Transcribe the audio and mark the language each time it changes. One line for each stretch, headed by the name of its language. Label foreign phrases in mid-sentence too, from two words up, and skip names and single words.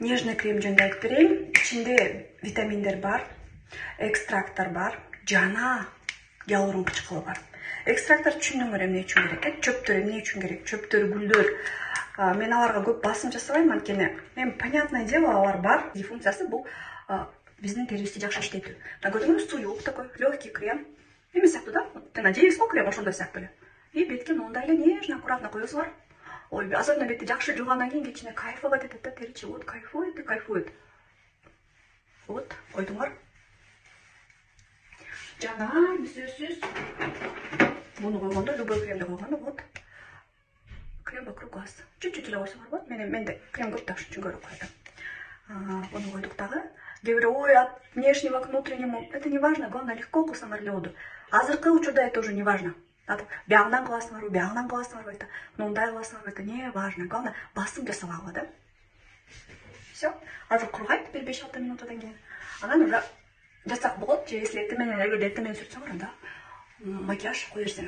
Russian: Нежный крем
Kyrgyz: жөнүндө айтып берейин. Ичинде витаминдер бар, экстракттар бар, жана гиалурон кычкылы бар. Экстракттар түшүнүңөр эмне үчүн керек? Чөптөр эмне үчүн керек? Чөптөр, гүлдөр. Мен аларга көп басым жасабайм, анткени эми
Russian: понятное дело
Kyrgyz: алар бар. Функциясы бул биздин терибизди жакшы иштетүү. Көрдүңүзбү, суюк
Russian: такой, легкий крем.
Kyrgyz: Эме сыяктуу да, надеюсь, крем ошондой сыяктуу эле. И бетке мындай эле
Russian: нежно, аккуратно
Kyrgyz: коесуңар. Ой, особенно бетти жакшы жуугандан кийин кечине кайфовать этет да, теричи.
Russian: Вот кайфует и кайфует. Вот,
Kyrgyz: койдуңар. Жана сөзсүз муну койгондо, любой кремди койгондо,
Russian: вот крем вокруг глаз.
Kyrgyz: Чуть-чуть эле койсоңор болот. Менде крем көп да, ошон үчүн көрүп койдум. Буну койдук дагы. Кээ бирөө, ой,
Russian: от внешнего к внутреннему. Это не важно, главное легко
Kyrgyz: кылсаңар эле болду. Азыркы учурда
Russian: это уже не важно.
Kyrgyz: Биягынан кыласыңарбы, биягынан кыласыңарбы, мындай кыласыңарбы,
Russian: это не важно.
Kyrgyz: Главное басым жасабагыла да. Все. Азыр кургайт бир 5-6 минуттан кийин. Анан уже жасак болот. Же если эртең менен сүртсөңөр, анда макияж кое берсеңер.